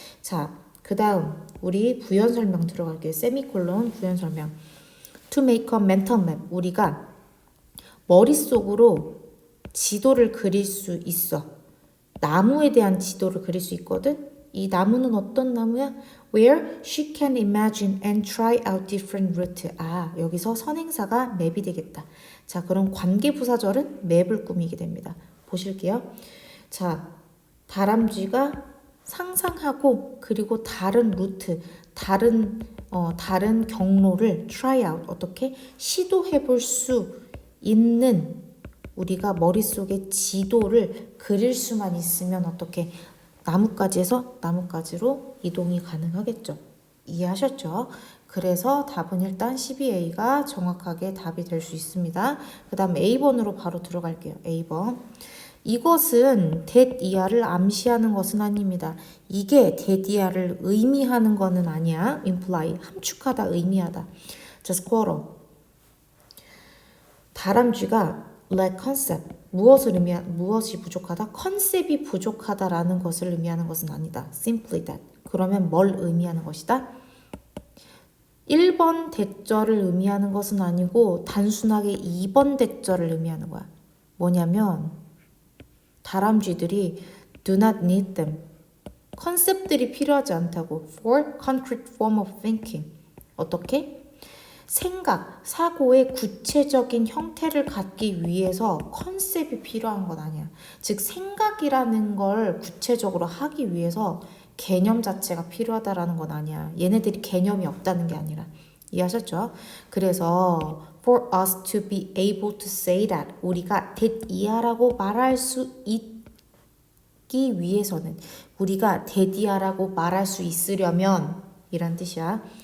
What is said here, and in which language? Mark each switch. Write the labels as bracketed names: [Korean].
[Korean] 자, 그 다음 우리 부연 설명 들어갈게요. 세미콜론 부연 설명. [English] To make a mental map. [Korean] 우리가 머릿속으로 지도를 그릴 수 있어. 나무에 대한 지도를 그릴 수 있거든. 이 나무는 어떤 나무야? [English] Where she can imagine and try out different route. [Korean] 아, 여기서 선행사가 맵이 되겠다. 자, 그럼 관계부사절은 맵을 꾸미게 됩니다. 보실게요. 자, 다람쥐가 상상하고 그리고 다른 루트, 다른 경로를 [English] try out, [Korean] 어떻게? 시도해 볼 수 있는 우리가 머릿속에 지도를 그릴 수만 있으면 어떻게? 나뭇가지에서 나뭇가지로 이동이 가능하겠죠. 이해하셨죠? 그래서 답은 일단 12A가 정확하게 답이 될 수 있습니다. 그 다음 A번으로 바로 들어갈게요. A번. 이것은 that 이하를 암시하는 것은 아닙니다. 이게 that 이하를 의미하는 것은 아니야. imply, 함축하다, 의미하다. [English] 자, squirrel. [Korean] 다람쥐가 [English] lack concept. [Korean] 무엇이 부족하다? 컨셉이 부족하다라는 것을 의미하는 것은 아니다. [English] simply that. [Korean] 그러면 뭘 의미하는 것이다? 1번 대절을 의미하는 것은 아니고 단순하게 2번 대절을 의미하는 거야. 뭐냐면 다람쥐들이 [English] do not need them. [Korean] 컨셉들이 필요하지 않다고. [English] for concrete form of thinking. [Korean] 어떻게? 생각, 사고의 구체적인 형태를 갖기 위해서 컨셉이 필요한 건 아니야. 즉 생각이라는 걸 구체적으로 하기 위해서 개념 자체가 필요하다라는 건 아니야. 얘네들이 개념이 없다는 게 아니라. 이해하셨죠? 그래서 [English] for us to be able to say that [Korean] 우리가 that 이하라고 말할 수 있기 위해서는 우리가 that 이하라고 말할 수 있으려면 이란 뜻이야.